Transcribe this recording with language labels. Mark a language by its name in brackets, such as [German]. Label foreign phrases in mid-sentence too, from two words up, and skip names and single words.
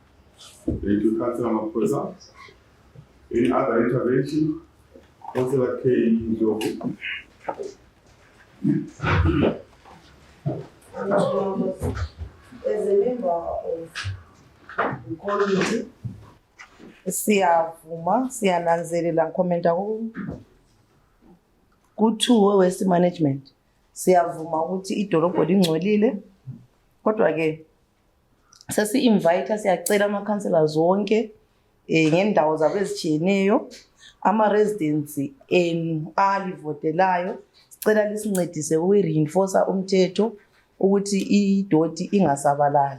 [English] Thank you, Councillor Maposa. Any other intervention? Councillor K. Ndlovu. As as a member of the committee, [North Ndebele] siyavuma, siyananzelela ngikhomenta ku-2 we- [English] waste management. [North Ndebele] Siyavuma ukuthi idolobho lingcolile. Kodwa ke sesi-invite siyacela ama-councillors wonke ngendawo zabo ezitshiyeneyo, ama-residents alivotelayo, sicela lisincedise uku-reinforce umthetho ukuthi idoti ingasabalali.